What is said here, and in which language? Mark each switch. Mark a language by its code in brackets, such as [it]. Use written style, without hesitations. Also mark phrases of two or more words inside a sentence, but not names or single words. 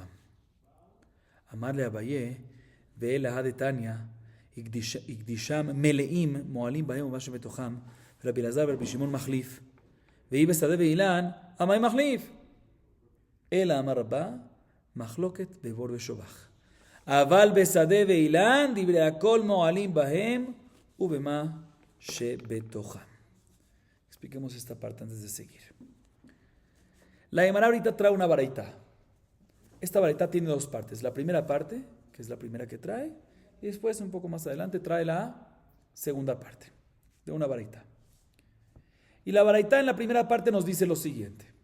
[arc] אמר לאביי, ואלה דתניא, [he] הקדישם מלאים מועלים בהם ומה שבתוכם, ורבי אלעזר ורבי שמעון מחליף. [arc] והיא בשדה ואילן, המאי מחליף. אלא אמר רבה, מחלוקת בבור ושובח. [he] אבל בשדה ואילן, דברי הכל מועלים בהם ובמה שבתוכם. [es] Expliquemos esta parte antes de seguir. La Gemara ahorita trae una baraita. Esta baraita tiene dos partes. La primera parte, que es la primera que trae, y después un poco más adelante trae la segunda parte de una baraita. Y la baraita en la primera parte nos dice lo siguiente.